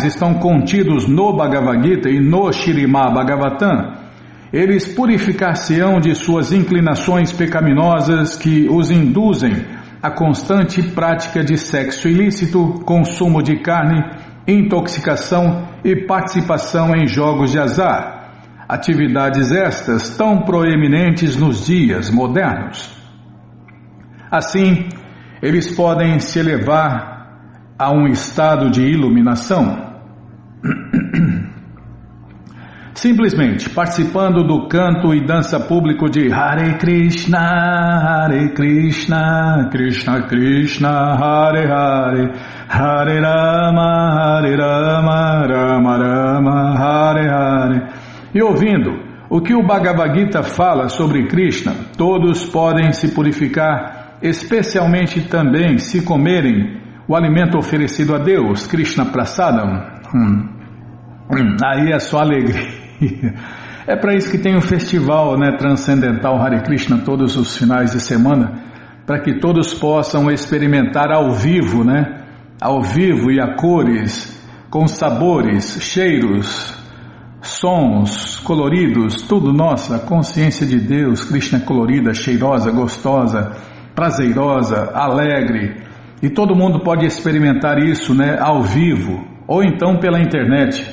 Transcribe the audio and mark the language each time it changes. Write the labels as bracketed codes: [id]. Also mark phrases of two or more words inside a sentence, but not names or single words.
[pt] estão contidos no Bhagavad Gita e no Śrīmad Bhagavatam, eles purificar-se-ão de suas inclinações pecaminosas que os induzem à constante prática de sexo ilícito, consumo de carne, intoxicação e participação em jogos de azar, atividades estas tão proeminentes nos dias modernos. Assim, eles podem se elevar a um estado de iluminação simplesmente participando do canto e dança público de Hare Krishna, Krishna Krishna, Hare Hare, Hare Rama, Rama Rama, Hare Hare. E ouvindo o que o Bhagavad Gita fala sobre Krishna, todos podem se purificar, especialmente também se comerem o alimento oferecido a Deus, Krishna Prasadam. Aí é só alegria. É para isso que tem o festival, né, transcendental Hare Krishna todos os finais de semana, para que todos possam experimentar ao vivo, né, ao vivo e a cores, com sabores, cheiros, sons, coloridos, tudo nossa, a consciência de Deus, Krishna colorida, cheirosa, gostosa, prazerosa, alegre, e todo mundo pode experimentar isso, né, ao vivo, ou então pela internet.